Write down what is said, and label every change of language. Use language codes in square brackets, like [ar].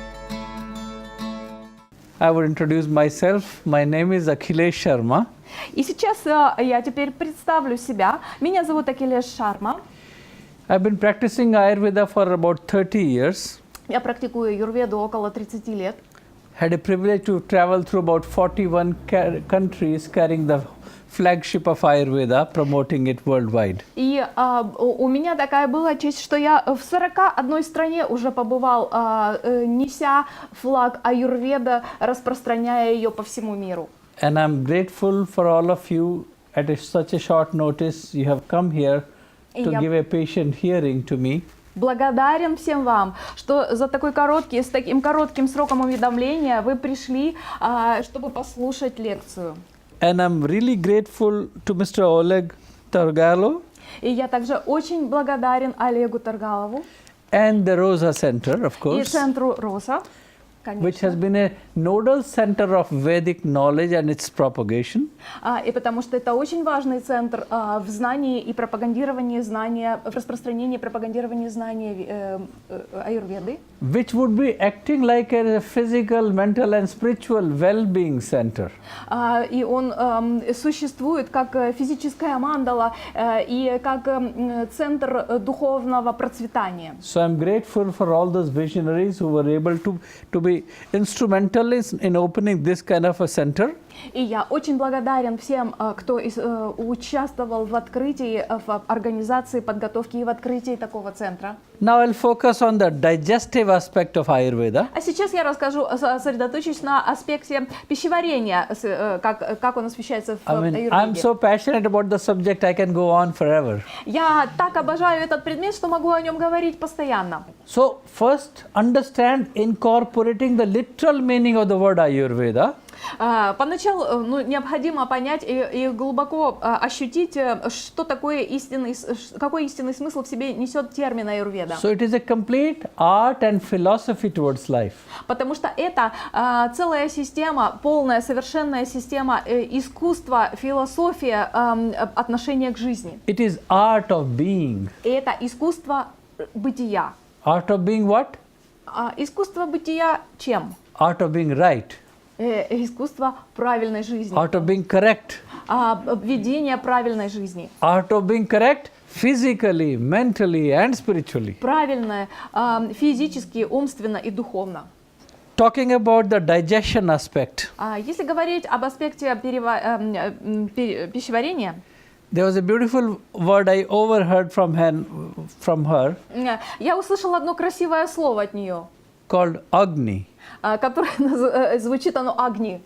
[en] I would introduce myself. My name is Akilesha Шармы. [ru] И сейчас я теперь представлю себя. Меня зовут Акилеша Шармы. [en] I've been practicing Ayurveda for about 30 years. [ru] Я практикую аюрведу около 30 лет. [en] Had a privilege to travel through about 41 countries carrying the flagship of Ayurveda, promoting it worldwide. [ru] И у меня такая была честь, что я в 41 стране уже побывал, неся флаг аюрведа, распространяя ее по всему миру. [en] And I'm grateful for all of you at such a short notice you have come here to give a patient hearing to me. [ru] Благодарен всем вам, что за с таким коротким сроком уведомления вы пришли, чтобы послушать лекцию. [en] And I'm really grateful to Mr. Oleg Targalo. [ru] И я также очень благодарен Олегу Таргалову. [en] And the Rosa Center, of course. [ru] И центру Роса, конечно. [en] Which has been a nodal center of Vedic knowledge and its propagation. [ru] И потому что это очень важный центр в знании и пропагандировании знания, в распространении и пропагандировании знания аюрведы. [en] Which would be acting like a physical, mental and spiritual well-being center. [ru] И он существует как физическая мандала и как центр духовного процветания. [en] So I'm grateful for all those visionaries who were able to be instrumental in opening this kind of a center. [ru] И я очень благодарен всем, кто участвовал в открытии, в организации, подготовке и в открытии такого центра. [en] Now I'll focus on the digestive aspect of Ayurveda. [ru] А сейчас я сосредоточусь на аспекте пищеварения, как он освещается в аюрведе. [en] I'm so passionate about the subject, I can go on forever. [ru] Я так обожаю этот предмет, что могу о нем говорить постоянно. [en] So first, understand incorporating the literal meaning of the word Ayurveda. [ru] Поначалу необходимо понять и глубоко ощутить, что такое какой истинный смысл в себе несет термин аюрведа. [en] So it is a complete art and philosophy towards life. [ru] Потому что это целая система, полная, совершенная система искусства, философия, отношения к жизни. [en] It is art of being. [ru] И это искусство бытия. [en] Art of being what? [ru] Искусство бытия чем? [en] Art of being right. [ru] Искусство правильной жизни. [en] Art of being correct. [ru] Ведение правильной жизни. [en] Art of being correct physically, mentally and spiritually. [ru] Правильное физически, умственно и духовно. [en] Talking about the digestion aspect. [ru] Если говорить об аспекте пищеварения, [en] there was a beautiful word I overheard from her. [ru] Я услышала одно красивое слово от нее. [en] Called Agni. [ru] Которое звучит оно Агни.